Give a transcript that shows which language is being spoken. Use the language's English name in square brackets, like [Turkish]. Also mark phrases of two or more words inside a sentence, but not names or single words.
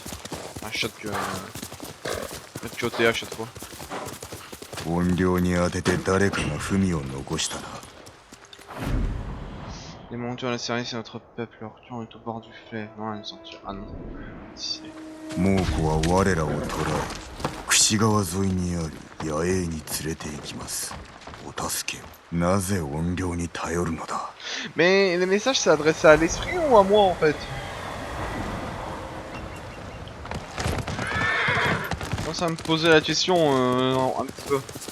[French] Un shot que. Shoté à chaque fois. [Japanese] 怨霊に当てて誰かが文を残したな。 [French] Les montures, le service et notre peuple, leur clan est au bord du fleuve. Non, ils sont tués. Ah non. Si. [Japanese] 猛虎は我らを捕らえ、櫛川沿いにある野営に連れて行きます。お助けを。なぜ怨霊に頼るのだ？ [French] Mais les messages, c'est adressé à l'esprit ou à moi en fait? Moi, ça me posait la question un petit peu.